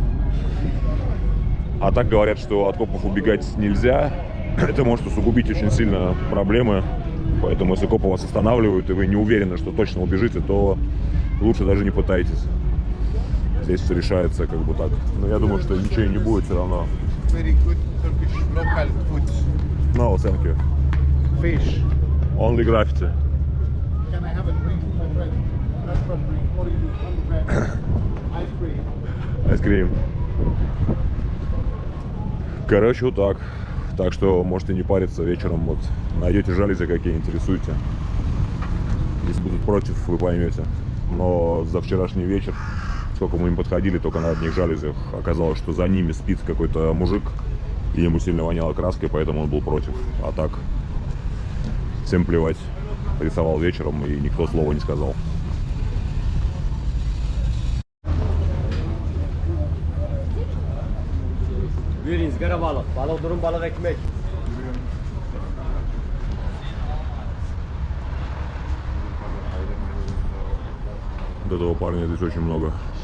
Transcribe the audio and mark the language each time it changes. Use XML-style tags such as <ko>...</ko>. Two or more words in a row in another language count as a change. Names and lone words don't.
<ru>А так говорят, что от копов убегать нельзя. Это может усугубить очень сильно проблемы. Поэтому если копы вас останавливают, и вы не уверены, что точно убежите, то лучше даже не пытайтесь. Здесь все решается как бы так. Но я думаю, что ничего и не будет все равно.</ru> <en>Very good Turkish local foods. No, thank you. Fish. Only graffiti. Can I have a drink, my friend? Restaurant drink. What do you do? Ice cream.</en> <ru>Айскрим. Короче, вот так. Так что можете не париться вечером. Вот найдете жалюзи, какие интересуете. Если будут против, вы поймете. Но за вчерашний вечер, сколько мы им подходили, только на одних жалюзях, оказалось, что за ними спит какой-то мужик, и ему сильно воняло краской, поэтому он был против. А так, всем плевать. Рисовал вечером, и никто слова не сказал.</ru> <tr>Buyurun ızgara balık. Balık durum balık ekmek.</tr> <ru>Вот этого парня здесь очень много.</ru>